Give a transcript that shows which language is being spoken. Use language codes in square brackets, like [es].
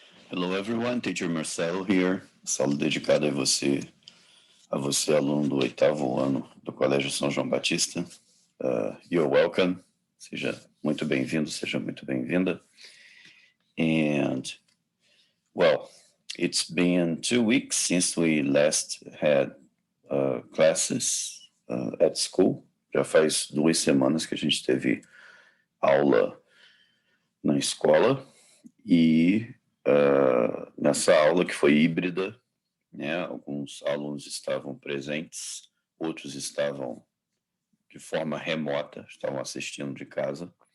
[en] Hello everyone, Teacher Marcelo here. [pt] Sala dedicada a você aluno do 8º ano do Colégio São João Batista. [en] You're welcome. [pt] Seja muito bem-vindo, seja muito bem-vinda. [en] And, well, it's been 2 weeks since we last had classes at school. [pt] Já faz 2 semanas que a gente teve aula na escola e nessa aula que foi híbrida, né, alguns alunos estavam presentes, outros estavam de forma remota, estavam assistindo de casa.